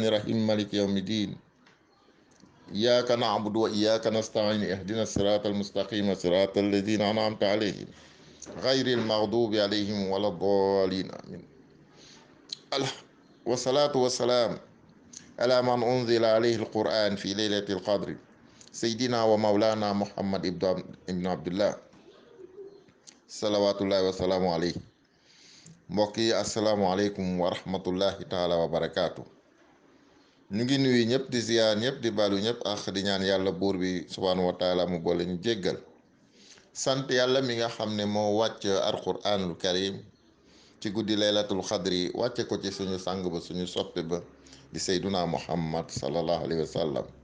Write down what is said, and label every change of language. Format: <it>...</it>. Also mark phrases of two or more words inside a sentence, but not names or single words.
<ar>الرحيم مالك يوم الدين إياك نعبد وإياك نستعين اهدنا الصراط المستقيم صراط الذين أنعمت عليهم غير المغضوب عليهم ولا الضالين آمين الح- والصلاة والسلام على من أنزل عليه القرآن في ليلة القدر سيدنا ومولانا محمد ابن عبد الله صلوات الله وسلامه عليه.</ar> <wo>mbokk yi</wo> <ar>السلام عليكم ورحمة الله تعالى وبركاته.</ar> <wo>ñu ngi nuyu ñëpp di ziyaar ñëpp di baalu ñëpp ak di ñaan yàlla buur bi</wo> <ar>سبحانه وتعالى</ar> <wo>mu boole ñu jéggal. sant yàlla mi nga xam ne moo wàcc</wo> <ar>القرآن الكريم</ar> <wo>ci guddi</wo> <ar>ليلة القدر</ar> <wo>wàcce ko ci suñu sang ba suñu soppe ba di</wo> <ar>سيدنا محمد صلى الله عليه وسلم.</ar>